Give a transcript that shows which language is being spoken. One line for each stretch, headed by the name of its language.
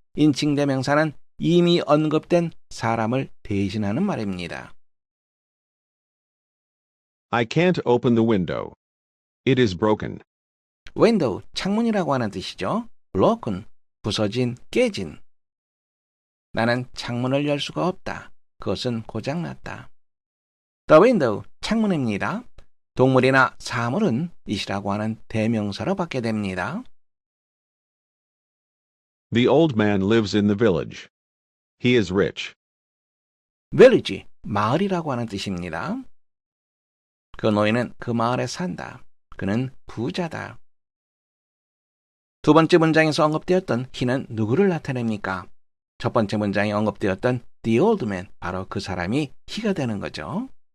Korean: 인칭 대명사는 이미 언급된 사람을 대신하는 말입니다.
English: I can't open the window. It is broken.
Korean: window, 창문이라고 하는 뜻이죠. broken, 부서진, 깨진. 나는 창문을 열 수가 없다. 그것은 고장났다. The window, 창문입니다. 동물이나 사물은 it이라고 하는 대명사로 받게 됩니다.
English: The old man lives in the village. He is rich.
Korean: village, 마을이라고 하는 뜻입니다. 그 노인은 그 마을에 산다. 그는 부자다. 두 번째 문장에서 언급되었던 he는 누구를 나타냅니까? 첫 번째 문장에 언급되었던 the old man, 바로 그 사람이 he가 되는 거죠.